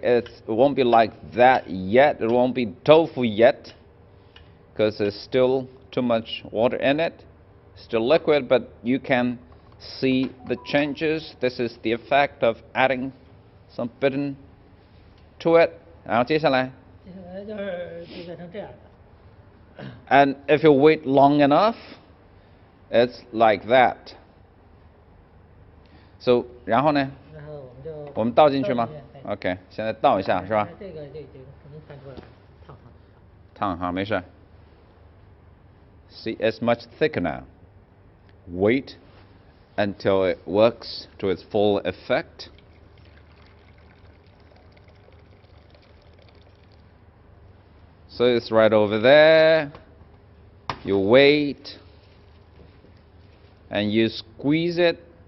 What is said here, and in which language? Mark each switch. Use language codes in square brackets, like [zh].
[en] It won't be like that yet. It won't be tofu yet, because there's still too much water in it. Still liquid, but you can see the changes. This is the effect of adding some bitten to it. [zh] 然后接下来就变成这样的。 [en] And if you wait long enough, it's like that. [zh] So 然后呢？然后我们倒进去吗 ？OK， 现在倒一下是吧？这个就已经看出来了，烫哈，没事。 [en] See, it's much thicker now. Wait until it works to its full effect. So it's right over there. You wait, and you squeeze it.